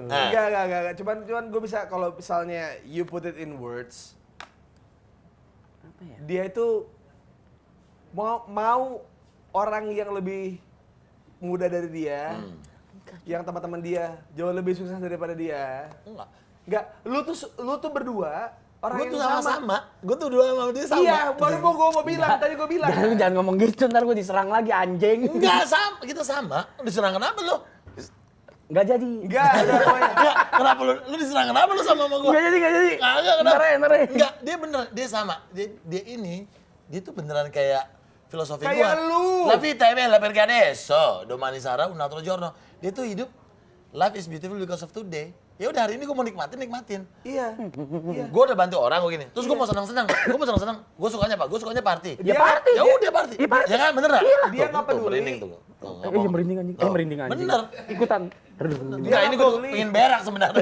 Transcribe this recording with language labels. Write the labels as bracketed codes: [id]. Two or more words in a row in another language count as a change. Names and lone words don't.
[id] enggak. Cuman gue bisa kalau misalnya [en] you put it in words. [id] Apa ya? Dia itu mau orang yang lebih muda dari dia, yang teman-teman dia jauh lebih sukses daripada dia. Enggak, lu tuh berdua orang yang sama. Gue tuh dua sama dia sama. Iya, baru mau bilang, tadi gue bilang. Jangan ngomong gitu, ntar gue diserang lagi anjing. Enggak sama, kita sama. Diserang kenapa lu? Nggak jadi. Enggak, ada pokoknya. Enggak, kenapa lu diserang kenapa lu sama gue? Nggak jadi. Enggak, kenapa? Ntar ya. Enggak, dia bener, dia sama. Dia tuh beneran kayak filosofi Kayak gua. lu. [it] La vita è bella perché adesso, domani sarà un altro giorno. [id] Dia tuh hidup, [en] life is beautiful because of today. [id] Ya udah hari ini gue mau nikmatin. Iya. Gue udah bantu orang gue gini. Terus gue mau senang-senang. Gue sukanya apa? Gue sukanya party. Dia party. Ya udah party. Iya, party. Ya kan bener nggak? Dia nggak peduli. Merinding tuh. Iya merinding anjing. Merinding anjing. Bener. Ikutan. Enggak, ini gue peduli. pengen berak sebenarnya.